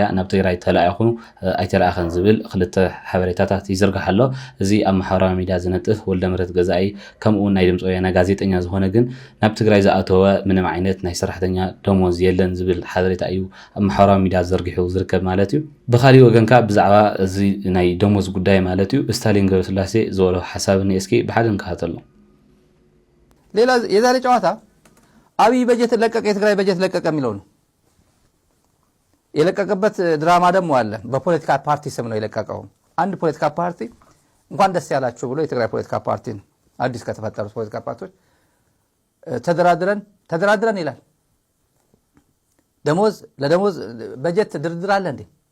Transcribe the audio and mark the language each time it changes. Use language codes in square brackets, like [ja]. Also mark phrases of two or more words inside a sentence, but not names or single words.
[ti] ናብ ትግራይ ተላኢኹ ኣይተረኣኸን ዝብል ክልተ ሓበሬታታት ይዝርጋሕ ኣሎ እዚ ኣብ ማሕበራዊ ሚድያ ዝነጥፍ ወልደ መረት ገዛኢ ከምኡውን ናይ ድምፂ ወያነ ጋዜጠኛ ዝኾነ ግን ናብ ትግራይ ዝኣተወ ምንም ዓይነት ናይ ሰራሕተኛ ደሞዝ የለን ዝብል ሓበሬታ እዩ ኣብ ማሕበራዊ ሚድያ ዘርጊሑ ዝርከብ ማለት እዩ። ብኻሊእ ወገንካ ብዛዕባ እዚ ናይ ደሞዝ ጉዳይ ማለት እዩ ስታሊን ገብረስላሴ ዝበሎ ሓሳብ እስኪ ብሓደ ንከታተሎ [am] ሌላ የዛሬ ጨዋታ አብይ በጀት ለቀቀ የትግራይ በጀት ለቀቀ የሚለው ነው። የለቀቀበት ድራማ ደግሞ አለ። በፖለቲካ ፓርቲ ስም ነው የለቀቀው። አንድ ፖለቲካ ፓርቲ እንኳን ደስ ያላችሁ ብሎ የትግራይ ፖለቲካ ፓርቲን አዲስ ከተፈጠሩት ፖለቲካ ፓርቲዎች ተደራድረን ይላል። ለደሞዝ በጀት ድርድር አለ እንዴ?